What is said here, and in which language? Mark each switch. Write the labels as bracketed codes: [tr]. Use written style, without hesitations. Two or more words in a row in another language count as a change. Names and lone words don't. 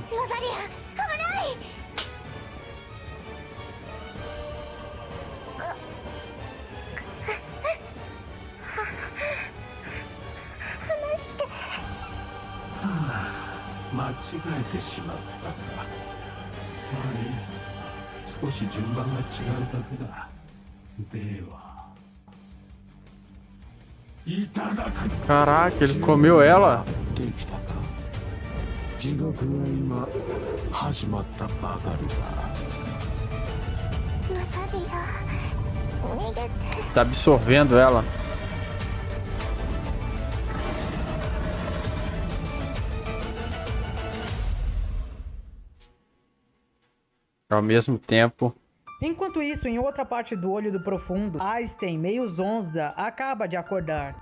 [ja] ロザリア、危ない。話して。間違えてしまったんだ。少し順番が違うだけだ。ではいただく。 [pt] Caraca, ele comeu ela? [ja] できたか。地獄が今始まったばかりだ。ロザリア、逃げて。 [pt] Tá absorvendo ela. Ao mesmo tempo, Enquanto isso, em outra parte do olho do profundo, Einstein, meio zonza, acaba de acordar.